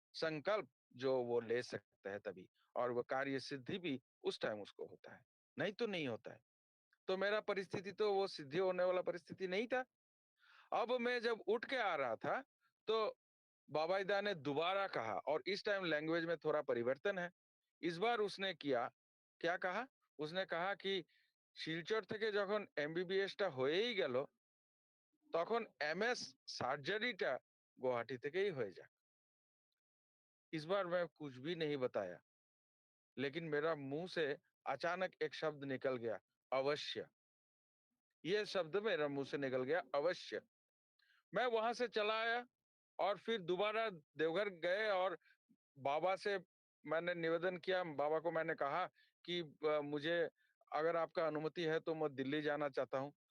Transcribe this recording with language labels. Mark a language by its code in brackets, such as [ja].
[hi] संकल्प जो वो ले सकता है तभी, और वो कार्य सिद्धि भी उस टाइम उसको होता है, नहीं तो नहीं होता है। तो मेरा परिस्थिति तो वो सिद्धि होने वाला परिस्थिति नहीं था। अब मैं जब उठ के आ रहा था, तो बाबाइदा ने दोबारा कहा और इस टाइम लैंग्वेज में थोड़ा परिवर्तन है। इस बार उसने क्या कहा? उसने कहा कि [bn] শিলচর থেকে যখন এমবিবিএসটা হয়েই গেল, তখন এমএস সার্জারিটা गुवाहाटी থেকেই হয়ে যাক। [hi] इस बार मैं कुछ भी नहीं बताया, लेकिन मेरा मुँह से अचानक एक शब्द निकल गया, अवश्य। ये शब्द मेरा मुँह से निकल गया, अवश्य। मैं वहाँ से चला आया और फिर दोबारा देवघर गए और बाबा से मैंने निवेदन किया, बाबा को मैंने कहा कि मुझे अगर आपका अनुमति है तो मैं दिल्ली जाना चाहता हूँ।